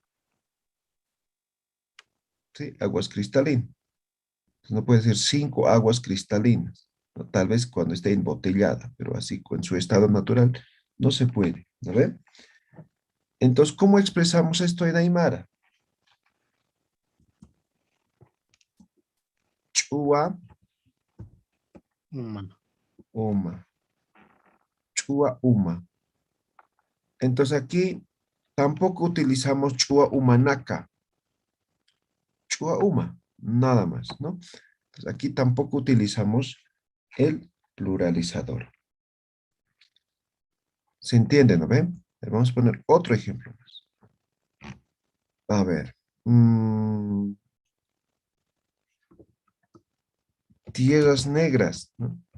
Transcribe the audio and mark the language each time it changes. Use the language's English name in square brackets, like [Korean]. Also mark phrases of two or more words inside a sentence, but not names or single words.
[Spanish] Sí, aguas cristalinas. No puede ser 5 aguas cristalinas, ¿no? Tal vez cuando esté embotellada, pero así con su estado natural no se puede, ¿no ve? Entonces, ¿cómo expresamos esto en Aymara? [Aymara] Chua, Uma. uma. Chua, uma. [Spanish] Entonces aquí tampoco utilizamos [Aymara] chua, umanaka. Chua, uma, [Spanish] nada más, ¿no? Entonces aquí tampoco utilizamos el pluralizador. ¿Se entiende, no ven? Vamos a poner otro ejemplo más. A ver. Tierras negras, ¿no?